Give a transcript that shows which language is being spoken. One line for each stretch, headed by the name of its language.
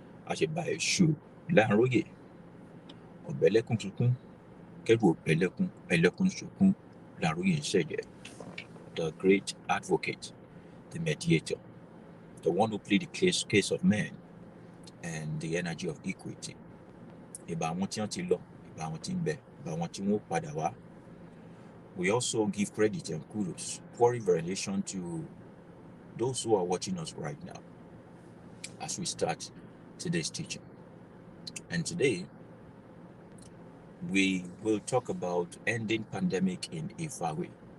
Yoruba: Àṣebà Èṣù láàróyè. Ọ̀bẹ̀lẹ́kún sunkún, kẹ́rù ọ̀bẹ̀lẹ́kún, ẹlẹ́kún sunkún, láàróyè ń ṣẹ̀jẹ̀.
English: The great advocate, the mediator, the one who plead the case of men, and the energy of equity.
Yoruba: Ìbà àwọn tí wọ́n ti lọ, ìbà àwọn tí ń bẹ, ìbà àwọn tí wọ́n padà wá.
English: We also give credit and kudos, pouring veneration to those who are watching us right now as we start today's teaching. And today, we will talk about ending pandemic in Ifa way.